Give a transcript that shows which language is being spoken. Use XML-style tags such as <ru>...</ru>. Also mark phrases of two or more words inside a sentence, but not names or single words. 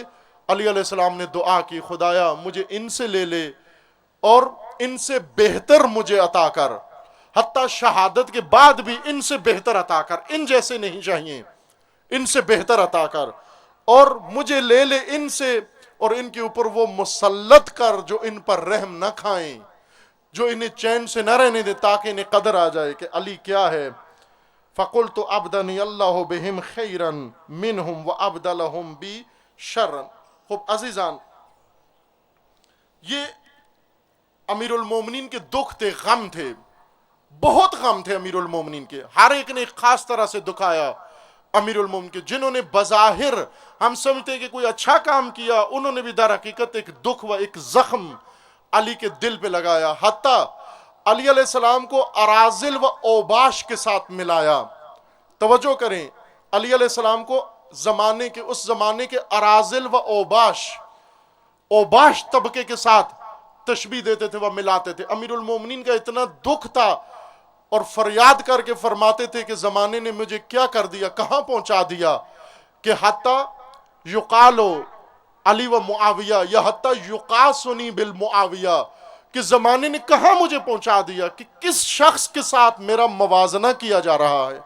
<ur>علی علیہ السلام نے دعا کی، خدایا مجھے ان سے لے لے اور ان سے بہتر مجھے عطا کر، حتیٰ شہادت کے بعد بھی ان سے بہتر عطا کر، ان جیسے نہیں چاہیے، ان سے بہتر عطا کر، اور مجھے لے لے ان سے، اور ان کے اوپر وہ مسلط کر جو ان پر رحم نہ کھائیں، جو انہیں چین سے نہ رہنے دے، تاکہ انہیں قدر آ جائے کہ علی کیا ہے۔</ur> <ar>فَقُلْتُ أَبْدَنِيَ اللَّهُ بِهِمْ خَيْرًا مِّنْهُمْ وَأَبْدَلَهُمْ بِي شَرًّا۔</ar> <ur>خوب عزیزان، یہ امیر المومنین کے دکھ تھے، غم تھے، بہت غم تھے امیر المومنین کے، ہر ایک نے خاص طرح سے دکھایا امیر المومنین کے، جنہوں نے بظاہر ہم سمجھتے ہیں کہ کوئی اچھا کام کیا، انہوں نے بھی در حقیقت ایک دکھ و ایک زخم علی کے دل پہ لگایا، حتیٰ علی علیہ السلام کو اراذل و اوباش کے ساتھ ملایا۔ توجہ کریں، علی علیہ السلام کو اس زمانے کے اراذل و اوباش طبقے کے ساتھ تشبیہ دیتے تھے، وہ ملاتے تھے۔ امیر المومنین کا اتنا دکھ تھا اور فریاد کر کے فرماتے تھے کہ زمانے نے مجھے کیا کر دیا، کہاں پہنچا دیا، کہ</ur> <ar>حتیٰ یقالو علی و معاویہ،</ar> <ur>یا</ur> <ar>حتیٰ یقاسنی بالمعاویہ،</ar> <ur>کہ زمانے نے کہاں مجھے پہنچا دیا، کہ کس شخص کے ساتھ میرا موازنہ کیا جا رہا ہے۔</ur>